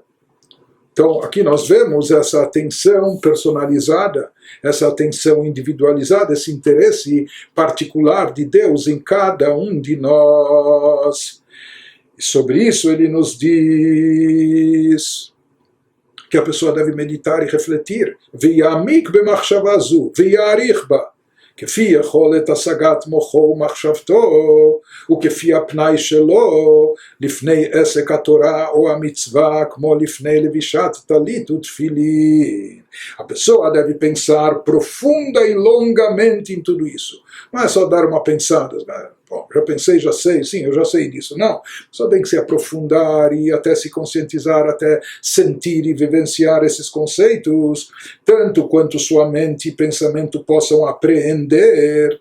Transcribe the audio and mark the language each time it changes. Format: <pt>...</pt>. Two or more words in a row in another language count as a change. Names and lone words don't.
<pt>Então aqui nós vemos essa atenção personalizada, essa atenção individualizada, esse interesse particular de Deus em cada um de nós. E sobre isso ele nos diz que a pessoa deve meditar e refletir.</pt> <he>ויעמיק במחשבה זו, ויאריך בה, כפי יכולת השגת מוחו ומחשבתו, וכפי הפנאי שלו לפני עסק התורה או המצווה, כמו לפני לבישת טלית ותפילין.</he> <pt>A pessoa deve pensar profunda e longamente em tudo isso. Não é só dar uma pensada, né? Bom, já pensei, já sei, sim, eu já sei disso. Não, só tem que se aprofundar e até se conscientizar, até sentir e vivenciar esses conceitos, tanto quanto sua mente e pensamento possam apreender.</pt>